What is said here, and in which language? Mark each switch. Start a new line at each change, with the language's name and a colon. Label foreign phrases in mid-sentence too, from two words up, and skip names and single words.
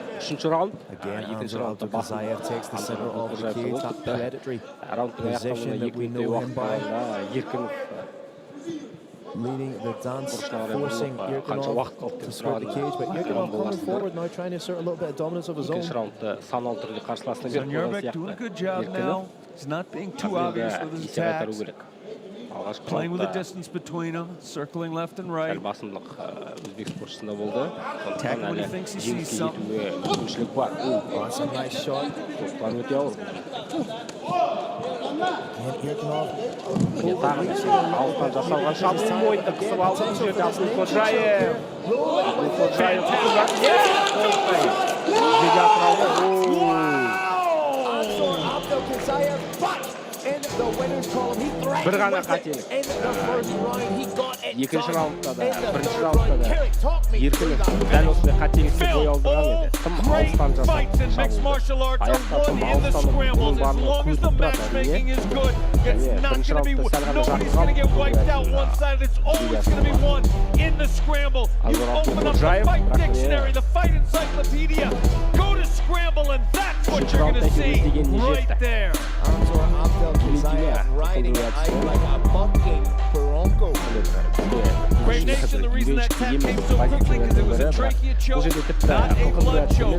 Kazakh: 3-ші раунд.
English: Again,
Kazakh: Екінші
English: Anzor
Kazakh: раундта басым
English: Abdulkhozhaev takes the center of the cage, that hereditary
Kazakh: раундтың
English: position
Kazakh: аяқтауына
English: that we 2 know him by.
Kazakh: уақытта Еркінов
English: Leading the dance, forcing
Kazakh: қанша
English: Erkinov
Kazakh: уақыт қалып
English: to spread the cage, but Erkinov coming forward now, trying to assert a little bit of dominance of his own.
Kazakh: Екінші раундты санаулы түрде қарсыласына беріп қойған
English: Sanjarbek doing a good job now. He's not being too obvious with his
Kazakh: есеп қайтару
English: attacks.
Kazakh: керек. Алғашқы
English: Playing with the
Kazakh: раундта
English: distance between them, circling left and right.
Kazakh: сәл басымдық өзбек спортшысында болды.
English: Attacking when he thinks he sees something.
Kazakh: Мүмкіншілік бар.
English: Oh, that's a nice shot.
Kazakh: Тоқтан өте ауыр.
English: And Erkinov
Kazakh: Міне тағы алыстан жасалған шабуыл мойынды қысып алды. Бұл жерде Абдулхозhaev. Абдулхозhaev
English: Anzor Abdulkhozhaev, but in the winner's column, he
Kazakh: Bir
English: threatened
Kazakh: ғана
English: with it
Kazakh: қателік.
English: in the first round. He got it
Kazakh: Екінші
English: done
Kazakh: раундта да,
English: in the
Kazakh: бірінші
English: third
Kazakh: раундта
English: round.
Kazakh: да
English: Kerry, talk me through
Kazakh: Еркінов
English: that
Kazakh: дәл
English: finish.
Kazakh: осындай қателікті бой
English: Phil,
Kazakh: алдырған
English: all
Kazakh: еді. Тым
English: great
Kazakh: алыстан
English: fights in
Kazakh: жасалған
English: mixed martial
Kazakh: шабуылды.
English: arts are
Kazakh: Аяқтан
English: won
Kazakh: тым
English: in the
Kazakh: алыстан
English: scrambles.
Kazakh: оның
English: As
Kazakh: барлығы
English: long as the
Kazakh: көзіп тұрады,
English: matchmaking
Kazakh: әрине.
English: is good, it's Yeah, not
Kazakh: бірінші
English: going to be
Kazakh: раундта сәл ғана
English: nobody's
Kazakh: жақын
English: going to get
Kazakh: қалды.
English: wiped out one side. It's always going to be won in the scramble. You
Kazakh: Anzor
English: open up the
Kazakh: Abdulkhozhaev,
English: fight
Kazakh: бірақ
English: dictionary,
Kazakh: міне
English: the fight encyclopedia. Go to scramble, and that's what
Kazakh: Үшінші
English: you're going to
Kazakh: раундта
English: see
Kazakh: кездескен
English: right
Kazakh: жетті.
English: there. Anzor Abdulkhozhaev riding it out like a bucking bronco. Brave Nation, the reason that tap came so quickly because it was a trachea choke, not a blood choke.